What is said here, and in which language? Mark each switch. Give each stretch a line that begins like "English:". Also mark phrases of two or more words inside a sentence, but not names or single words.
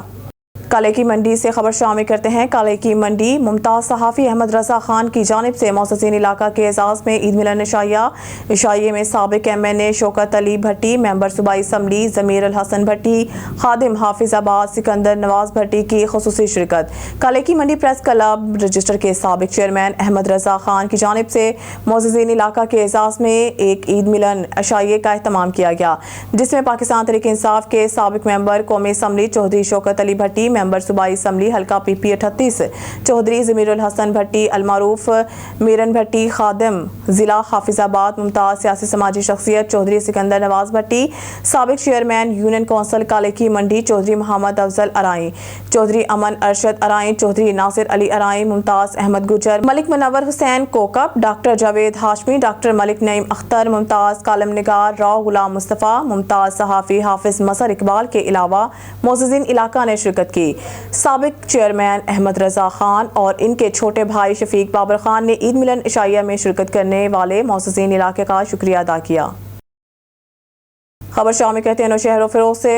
Urdu: کالے کی منڈی سے خبر شامل کرتے ہیں۔ کالے کی منڈی ممتاز صحافی احمد رضا خان کی جانب سے موسسین علاقہ کے اعزاز میں عید ملن عشائیے میں سابق MNA شوکت علی بھٹی، ممبر صوبائی اسمبلی ضمیر الحسن بھٹی، خادم حافظ آباد سکندر نواز بھٹی کی خصوصی شرکت. کالے کی منڈی پریس کلب رجسٹر کے سابق چیئرمین احمد رضا خان کی جانب سے موسسین علاقہ کے اعزاز میں ایک عید ملن عشائیے کا اہتمام کیا گیا، جس میں پاکستان تحریک انصاف کے سابق ممبر قومی اسمبلی چوہدری شوکت علی بھٹی، ممبر صوبائی اسمبلی حلقہ PP 38 چوہدری ضمیر الحسن بھٹی، المعروف میرن بھٹی، خادم ضلع حافظ آباد ممتاز سیاسی سماجی شخصیت چوہدری سکندر نواز بھٹی، سابق چیئرمین یونین کونسل کالے کی منڈی چوہدری محمد افضل ارائی، چوہدری امن ارشد ارائی، چوہدری ناصر علی ارائی، ممتاز احمد گجر، ملک منور حسین کوکب، ڈاکٹر جاوید ہاشمی، ڈاکٹر ملک نعیم اختر، ممتاز کالم نگار راؤ غلام مصطفیٰ، ممتاز صحافی حافظ مسر اقبال کے علاوہ موجودین علاقہ نے شرکت کی. سابق چیئرمین احمد رضا خان اور ان کے چھوٹے بھائی شفیق بابر خان نے عید ملن عشائیہ میں شرکت کرنے والے موجودین علاقے کا شکریہ ادا کیا. خبر شامل کہتے ہیں نوشہر فیروز سے.